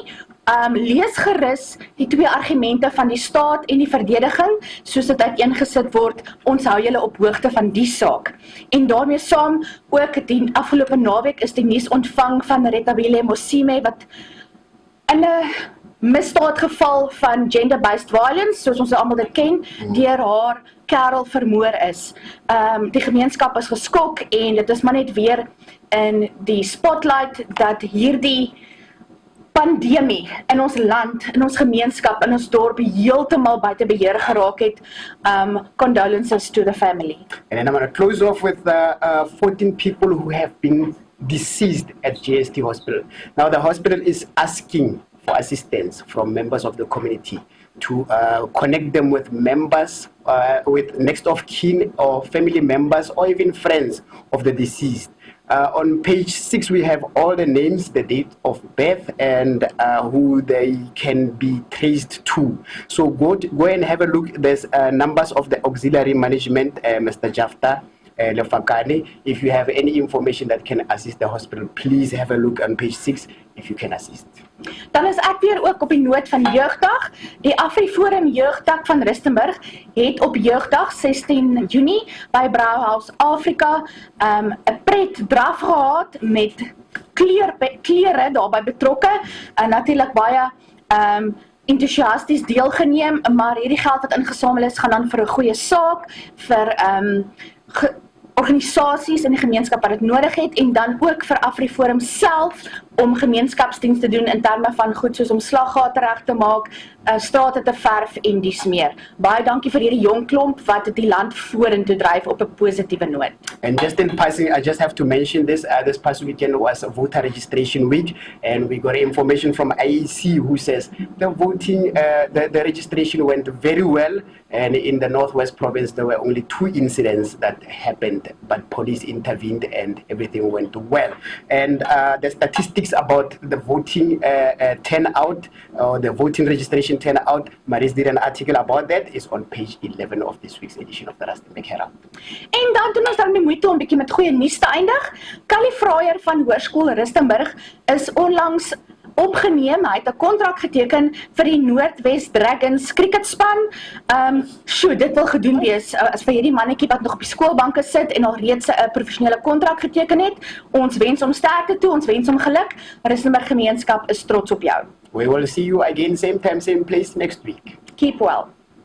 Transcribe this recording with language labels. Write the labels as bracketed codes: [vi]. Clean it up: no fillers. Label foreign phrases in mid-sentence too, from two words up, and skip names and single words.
[af] Lees gerus die twee argumente van die staat en die verdediging, soos dit uiteengesit word. Ons hou julle op hoogte van die saak. En daarmee saam ook die afgelope naweek is die nuus ontvang van Retabile Mosime, wat in 'n misdaadgeval van [en] gender-based violence, [af] soos ons almal dit ken, deur haar kerel vermoor is. Die gemeenskap is geskok en dit is maar net weer in die spotlight dat hierdie pandemie in ons land, in ons gemeenskap, in ons dorp heeltemal buite beheer geraak het. [en] Condolences to the family. And then I'm going to close off with 14 people who have been deceased at GST Hospital. Now the hospital is asking for assistance from members of the community to connect them with members, with next of kin or family members or even friends of the deceased. On page 6, we have all the names, the date of birth, and who they can be traced to. So go and have a look. There's numbers of the auxiliary management, Mr. Jafta Lefakane. If you have any information that can assist the hospital, please have a look on page 6 if you can assist. [af] Dan is ek weer ook op die noot van Jeugdag. Die AfriForum Jeugdag van Rustenburg het op Jeugdag 16 Junie by Brauhaus Afrika 'n pret draf gehad met klere daarbey betrokke, en natuurlik baie entoesiasties deelgeneem, maar hierdie geld wat ingesamel is gaan dan vir 'n goeie saak, vir organisasies in die gemeenskap wat dit nodig het, en dan ook vir AfriForum self om gemeenskapsdiens te doen in terme van goed soos om slaggate reg te maak, strate te verf en dies meer. Baie dankie vir hierdie jong klomp wat die land vorentoe dryf op 'n positiewe noot. [en] And just in passing, I just have to mention this. This past weekend was a voter registration week, and we got information from IEC who says the voting, the registration went very well, and in the Northwest Province there were only 2 incidents that happened, but police intervened and everything went well. And the statistics about the voting turnout, or the voting registration turnout, Maris did an article about that, is on page 11 of this week's edition of the Rustenburg Herald. [af] En dan doen ons daarmee moeite om bietjie met goeie nuus te eindig. Callie Fraier van Hoërskool Rustenburg is onlangs opgeneem. Hy het 'n kontrak geteken vir die Noordwes Dragons cricketspan. Dit wil gedoen wees as vir hierdie mannetjie wat nog op die skoolbanke sit en al reeds 'n professionele kontrak geteken het. Ons wens hom sterkte toe, ons wens hom geluk. Rustenburg gemeenskap is trots op jou. [en] We will see you again, same time, same place next week. Keep well.